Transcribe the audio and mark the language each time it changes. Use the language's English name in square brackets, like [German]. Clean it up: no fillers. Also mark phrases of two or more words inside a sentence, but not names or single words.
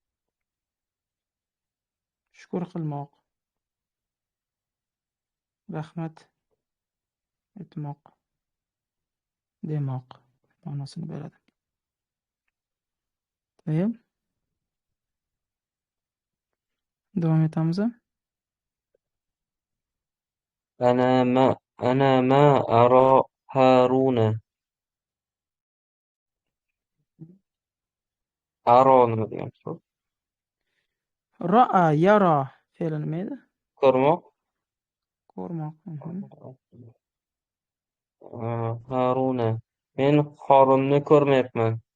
[Uzbek] Shukr qilmoq. Rahmat etmoq. Demoq ma'nosini beradi. Tayyib. Davom etamiz. [Arabic] أنا ما أرى هارون. [Uzbek] Aro nima degan so'z? [Arabic] رأى يرى [Uzbek] fe'li nima edi? Ko'rmoq. Ko'rmoq. Haruna. Men Harunni ko'rmayapman.